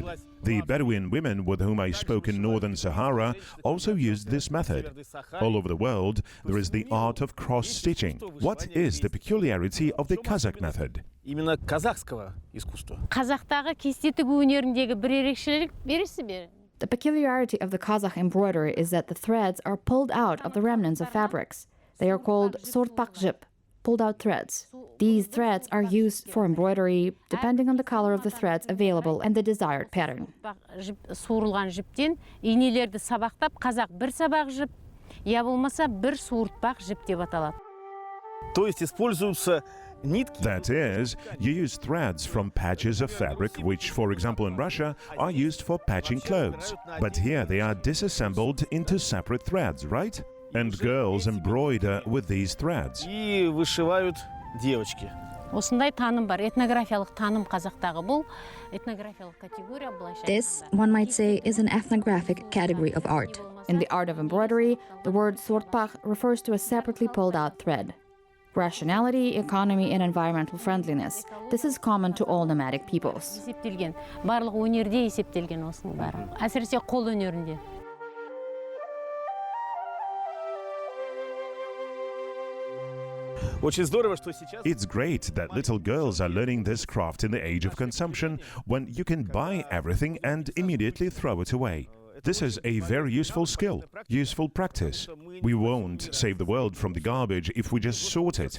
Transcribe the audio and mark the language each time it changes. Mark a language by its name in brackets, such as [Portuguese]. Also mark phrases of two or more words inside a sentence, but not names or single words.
[English] The Bedouin women with whom I spoke in northern Sahara also used this method. All over the world, there is the art of cross-stitching. What is the peculiarity of the Kazakh method? [Russian] Именно казахского искусства. [Kazakh] Қазақтағы кесте тігу өнеріндегі бір ерекшелік бересіз бе? [English] The peculiarity of the Kazakh embroidery is that the threads are pulled out of the remnants of fabrics. They are called sortpakjip, pulled-out threads. These threads are used for embroidery, depending on the color of the threads available and the desired pattern. [Kazakh] Суырылған жіптен инелерді сабақтап, қазақ бір сабақ жіп, я болмаса бір суыртпақ жіп деп аталады. [Russian] То есть используются нитки. [English] That is, you use threads from patches of fabric, which, for example, in Russia, are used for patching clothes. But here they are disassembled into separate threads, right? And girls embroider with these threads. [Russian] И вышивают девочки. [Kazakh] Осындай таным бар, этнографиялық таным қазақтағы бұл этнографиялық категория былайша. [English] This, one might say, is an ethnographic category of art. In the art of embroidery, the word sortpak refers to a separately pulled out thread. Rationality, economy, and environmental friendliness. This is common to all nomadic peoples. [Kazakh] Есептелген, барлық өнерде есептелген осының бәрі. Әсіресе қол өнерінде. [English] It's great that little girls are learning this craft in the age of consumption when you can buy everything and immediately throw it away. This is a very useful skill, useful practice. We won't save the world from the garbage if we just sort it.